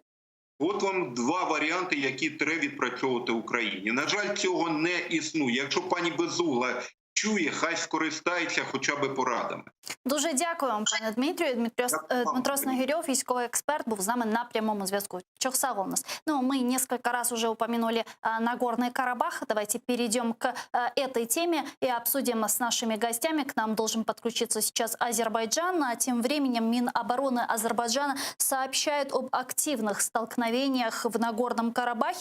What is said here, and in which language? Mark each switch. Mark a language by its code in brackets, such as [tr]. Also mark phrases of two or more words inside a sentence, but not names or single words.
[uk] От вам два варіанти, які треба відпрацьовувати Україні. На жаль, цього не існує. Якщо пані Безугла чує, хай скористається хоча б порадами. Дуже дякую вам, пане Дмитрію. Дмитро Снегирев, військовий експерт, був з нами на прямому зв'язку. Чохсал у нас. [ru] Ну, мы несколько раз уже упомянули Нагорный Карабах. Давайте перейдем к этой теме и обсудим с нашими гостями. К нам должен подключиться сейчас Азербайджан. А тем временем Минобороны Азербайджана сообщает об активных столкновениях в Нагорном Карабахе.